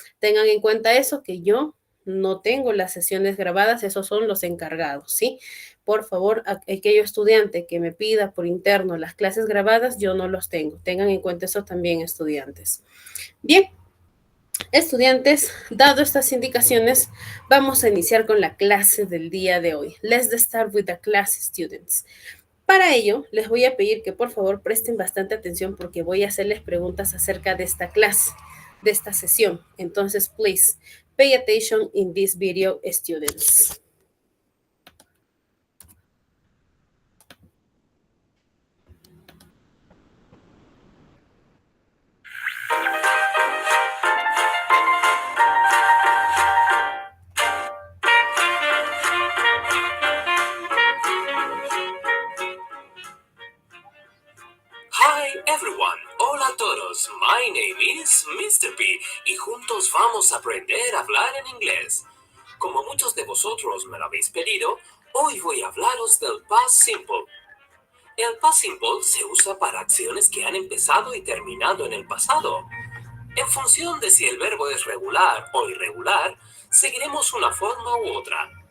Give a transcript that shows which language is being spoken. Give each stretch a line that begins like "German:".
Spanish: Tengan en cuenta eso, que yo no tengo las sesiones grabadas, esos son los encargados, ¿sí? Por favor, aquello estudiante que me pida por interno las clases grabadas, yo no los tengo. Tengan en cuenta eso también, estudiantes. Bien, estudiantes, dado estas indicaciones, vamos a iniciar con la clase del día de hoy.
English: Let's start with the class, students.
Spanish: Para ello, les voy a pedir que por favor presten bastante atención porque voy a hacerles preguntas acerca de esta clase, de esta sesión.
English: Entonces, please, pay attention in this video, students. Hi everyone,
Spanish: hola a todos,
English: my name is Mr.
Spanish: P y juntos vamos a aprender a hablar en inglés. Como muchos de vosotros me lo habéis pedido, hoy voy a hablaros del past simple. El past simple se usa para acciones que han empezado y terminado en el pasado. En función de si el verbo es regular o irregular, seguiremos una forma u otra.